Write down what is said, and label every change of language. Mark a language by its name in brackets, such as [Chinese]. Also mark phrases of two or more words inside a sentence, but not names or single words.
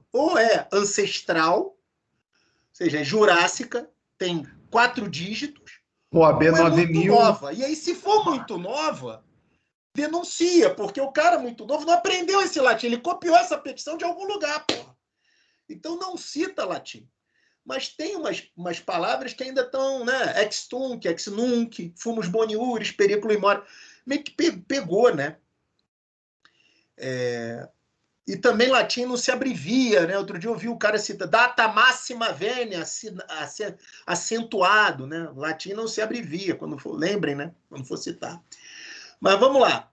[Portuguese] Ou é ancestral, ou seja, é jurássica, tem 4 dígitos, O AB ou é muito 9000. nova. E aí, se for muito nova, denuncia, porque o cara muito novo não aprendeu esse latim, ele copiou essa petição de algum lugar, porra. Então não cita latim. Mas tem umas palavras que ainda estão, né? [Latin] Ex tunc, ex nunc, fumus boniuris, periculo in mora. [Portuguese] Meio que pegou, né? E também latim não se abrevia, né? Outro dia eu vi o cara citar [Latin] data máxima venia, [Portuguese] acentuado, né? Latim não se abrevia, quando for, lembrem, né? Quando for citar. Mas vamos lá.